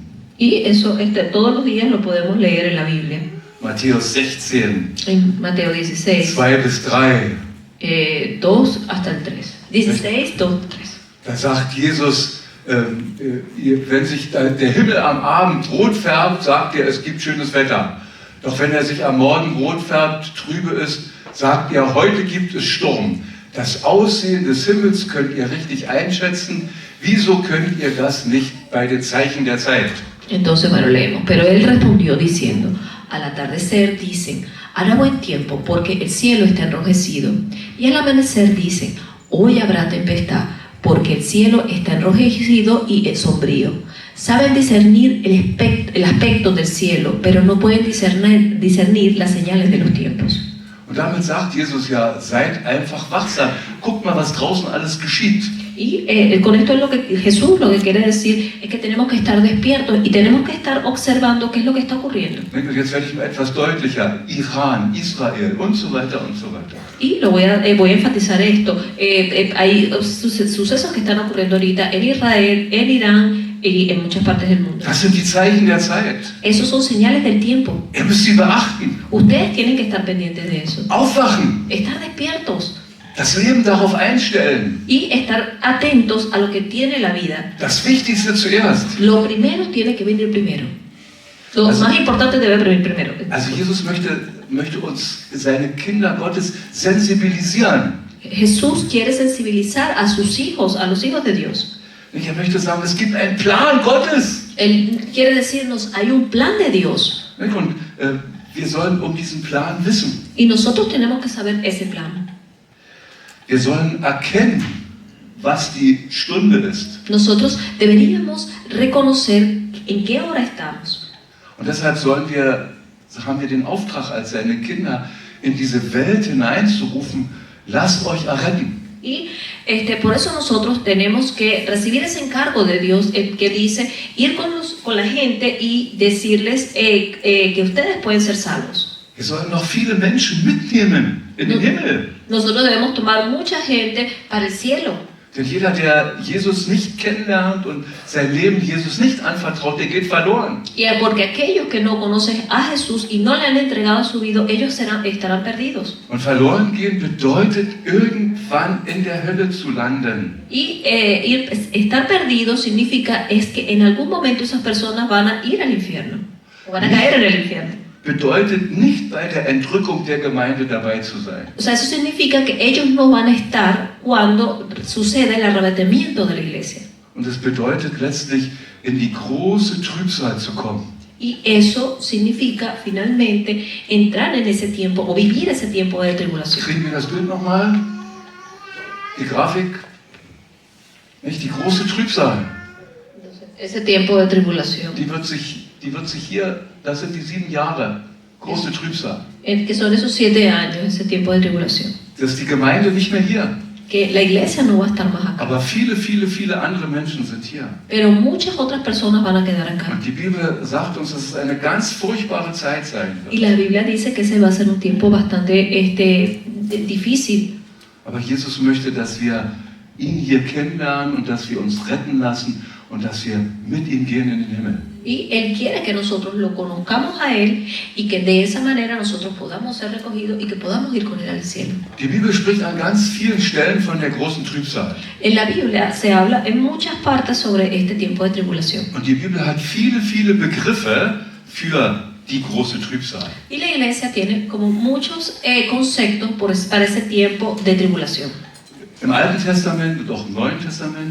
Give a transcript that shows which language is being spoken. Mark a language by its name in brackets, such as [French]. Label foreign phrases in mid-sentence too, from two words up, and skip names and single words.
[Spanish] Y eso todos los días lo podemos leer en la Biblia. [German] Matthäus 16, [Spanish] En Mateo 16, [German] 2 bis 3. [Spanish] 2 hasta el 3. 16, 2, 3. [German] Da sagt Jesus, wenn sich der Himmel am Abend rot färbt, sagt er, es gibt schönes Wetter. Doch wenn er sich am Morgen rot färbt, trübe ist, sagt er, heute gibt es Sturm. Das Aussehen des Himmels könnt ihr richtig einschätzen. Wieso könnt ihr das nicht bei den Zeichen der Zeit? [Spanish] Entonces, bueno, leemos. Pero él respondió diciendo, al atardecer dicen, hará buen tiempo porque el cielo está enrojecido. Y al amanecer dicen, hoy habrá tempestad porque el cielo está enrojecido y es sombrío. Saben discernir el aspecto del cielo, pero no pueden discernir las señales de los tiempos. [German] Und damit sagt Jesus ja, seid einfach wachsam. Guckt mal, was draußen alles geschieht. [Spanish] Y con esto es lo que Jesús lo que quiere decir es que tenemos que estar despiertos y tenemos que estar observando qué es lo que está ocurriendo. [German] Und jetzt werde ich mal etwas deutlicher. Iran, Israel und so weiter und so weiter. [Spanish] Y voy a enfatizar esto. Hay sucesos que están ocurriendo ahorita en Israel, en Irán y en muchas partes del mundo. [German] Das sind die Zeichen der Zeit. [Spanish] Esos son señales del tiempo. [German] Ihr müsst sie beachten. [Spanish] Ustedes tienen que estar pendientes de eso. [German] Aufwachen. [Spanish] Estar despiertos [German] Das Leben darauf einstellen. [Spanish] y estar atentos a lo que tiene la vida. [German] Das Wichtigste zuerst. [Spanish] Lo primero tiene que venir primero. Lo [German] Also- [Spanish] más importante debe venir primero. [German] Also Jesus möchte uns, seine Kinder Gottes, sensibilisieren. [Spanish] Jesús quiere sensibilizar a sus hijos, a los hijos de Dios. [German] Er möchte sagen, es gibt einen Plan Gottes. [Spanish] Él quiere decirnos, hay un plan de Dios [German] Und wir sollen um diesen Plan wissen. [Spanish] y nosotros tenemos que saber ese plan. [German] Wir sollen erkennen, was die Stunde ist. [Spanish] Nosotros deberíamos reconocer en qué hora estamos. [German] Und deshalb haben wir den Auftrag als seine Kinder, in diese Welt hineinzurufen, lasst euch erretten. [Spanish] Y por eso nosotros tenemos que recibir ese encargo de Dios que dice ir con la gente y decirles que ustedes pueden ser salvos. [German] Wir sollen noch viele Menschen mitnehmen in den Himmel. [Spanish] Nosotros debemos tomar mucha gente para el cielo. [German] Denn jeder, der Jesus nicht kennenlernt und sein Leben Jesus nicht anvertraut, der geht verloren. [Spanish] Y porque aquellos que no conocen a Jesús y no le han entregado su vida, ellos estarán perdidos. [German] Und verloren gehen bedeutet, irgendwann in der Hölle zu landen. [Spanish] Y estar perdidos significa es que en algún momento esas personas van a ir al infierno o van a caer en el infierno. [German] bedeutet nicht bei der Entrückung der Gemeinde dabei zu sein. [Spanish] O sea, eso significa que ellos no van a estar cuando suceda el arrebatamiento de la iglesia. [German] Und es bedeutet letztlich, in die große Trübsal zu kommen. [Spanish] Y eso significa finalmente entrar en ese tiempo o vivir ese tiempo de tribulación. [German] Kriegen wir das Bild nochmal? Die Grafik? Nicht die große Trübsal. [Spanish] Ese tiempo de tribulación. [German] Die wird sich hier, das sind die 7 Jahre, große Trübsal. [Spanish] Que son esos 7 años, ese tiempo de tribulación. [German] Das ist die Gemeinde nicht mehr hier. [Spanish] Que la iglesia no va a estar más acá. [German] Aber viele andere Menschen sind hier. [Spanish] Pero muchas otras personas van a quedar acá. [German] Und die Bibel sagt uns, dass es eine ganz furchtbare Zeit sein [Spanish] Y [German] wird. [Spanish] la Biblia dice que ese va a ser un tiempo bastante difícil. [German] Aber Jesus möchte, dass wir ihn hier kennenlernen und dass wir uns retten lassen und dass wir mit ihm gehen in den Himmel. [Spanish] Y Él quiere que nosotros lo conozcamos a Él y que de esa manera nosotros podamos ser recogidos y que podamos ir con Él al cielo. [German] Die Bibel spricht an ganz vielen Stellen von der großen Trübsal. [Spanish] En la Biblia se habla en muchas partes sobre este tiempo de tribulación. [German] Und die Bibel hat viele Begriffe für die große Trübsal. [Spanish] Y la iglesia tiene como muchos conceptos para ese tiempo de tribulación. [German] Im Alten Testament und auch im Neuen Testament.